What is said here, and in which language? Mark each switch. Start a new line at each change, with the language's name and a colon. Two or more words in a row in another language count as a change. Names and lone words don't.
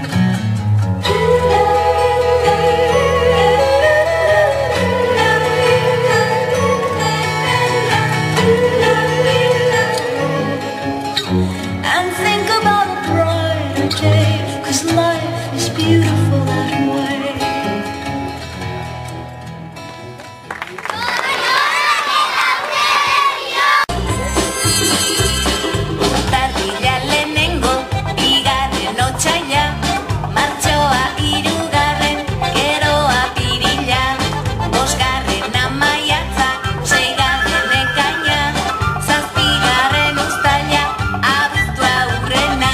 English: And think about a brighter day, 'cause life is beautiful that way.
Basque: Tardilla lehenengo, bigarren otsaila, martxoa hirugarren, gero apirila, bosgarren maiatza, seigarren ekaina, zazpigarren uztaila, abuztua hurrena.